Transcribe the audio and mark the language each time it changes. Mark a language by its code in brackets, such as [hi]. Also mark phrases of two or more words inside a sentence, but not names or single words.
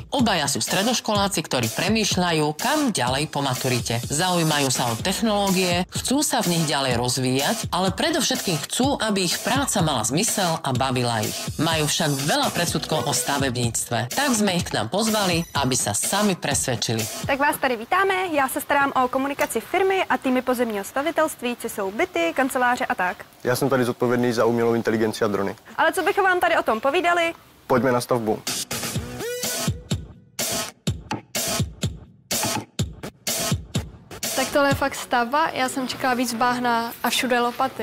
[sk] Obaja sú stredoškoláci, ktorí premýšľajú, kam ďalej po maturite. Zaujímajú sa o technológie, chcú sa v nich ďalej rozvíjať, ale predovšetkým chcú, aby ich práca mala zmysel a bavila ich. Majú však veľa predsudkov o stavebníctve. Tak sme ich k nám pozvali, aby sa sami presvedčili. [cs] Tak vás tady vítáme, já se starám o komunikaci firmy a týmy pozemního stavitelství, co jsou byty, kanceláře a tak. Já jsem tady zodpovědný za umělou inteligenci a drony. Ale co bychom vám tady o tom povídali? Pojďme na stavbu. Tak tohle je fakt stavba, já jsem čekala víc bahna a všude lopaty.